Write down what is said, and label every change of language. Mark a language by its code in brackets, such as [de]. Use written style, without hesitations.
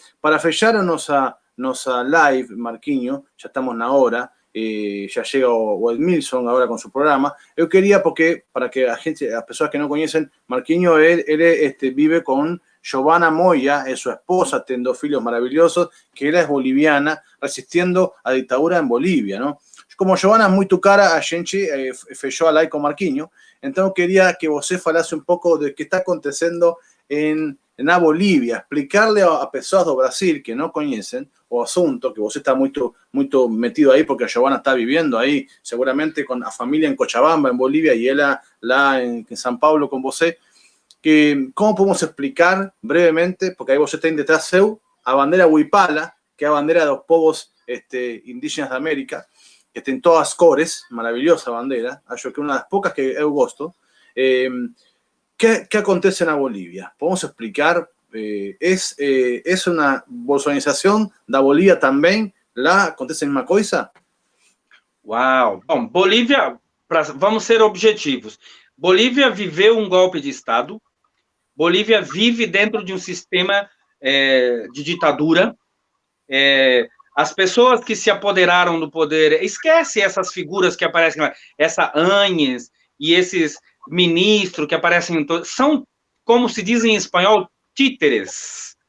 [pt] Para fechar a nossa live, [es] Marquinhos, ya estamos na hora, ya llega o Edmilson ahora con su programa. Yo quería, para que las personas que no conocen, Marquinhos, él vive con Giovanna Moya, es su esposa, tiene 2 [pt] filhos [es] maravillosos, que ella es boliviana, resistiendo a la dictadura en Bolivia, ¿no? [pt] Como Giovanna é muito cara, a gente fechou a live com Marquinhos, então eu queria que você falasse um pouco do que está acontecendo na Bolívia, [es] explicarle [pt] a pessoas do Brasil que não conhecem o assunto, que você está muito metido aí, porque a Giovanna está vivendo aí, seguramente com a família em Cochabamba, em Bolívia, e ela lá em São Paulo com você, que como podemos explicar brevemente, porque aí você tem detrás seu a bandeira Huipala, que é a bandeira dos povos indígenas da América, que tem todas as cores, maravilhosa bandeira, acho que é uma das poucas que eu gosto. [es] ¿Qué [pt] acontece na Bolívia? [es] ¿Podemos explicar? ¿Es una bolsonización da Bolívia também? [pt] Lá acontece a mesma coisa? Uau! Bom, Bolívia, vamos ser objetivos. Bolívia viveu um golpe de Estado. Bolívia vive dentro de um sistema de ditadura. As pessoas que se apoderaram do poder, esquece essas figuras que aparecem lá, essa Áñez e esses ministros que aparecem em todos, são, como se diz em espanhol, títeres.